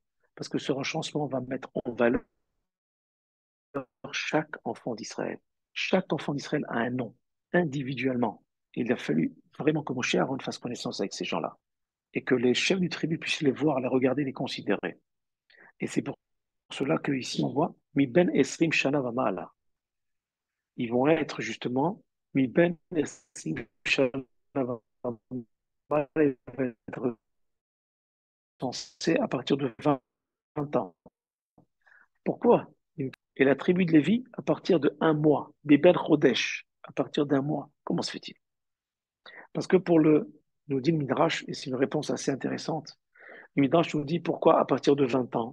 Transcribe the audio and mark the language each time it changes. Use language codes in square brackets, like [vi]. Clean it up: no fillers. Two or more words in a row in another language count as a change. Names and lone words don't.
[fr] Parce que ce recensement va mettre en valeur chaque enfant d'Israël. Chaque enfant d'Israël a un nom, individuellement. Il a fallu vraiment que Moshe Aaron fasse connaissance avec ces gens-là. Et que les chefs du tribu puissent les voir, les regarder, les considérer. Et c'est pour cela qu'ici on voit [he] מבן עשרים שנה ומעלה. [fr] Ils vont être justement [he] מבן עשרים שנה ומעלה. [fr] Ils vont être censés à partir de 20 ans. Pourquoi? Et la tribu de Lévi à partir de un mois. Des [he] בן חודש [fr] à partir d'un mois. Comment se fait-il? Parce que nous dit le Midrash, et c'est une réponse assez intéressante, le Midrash nous dit pourquoi à partir de 20 ans?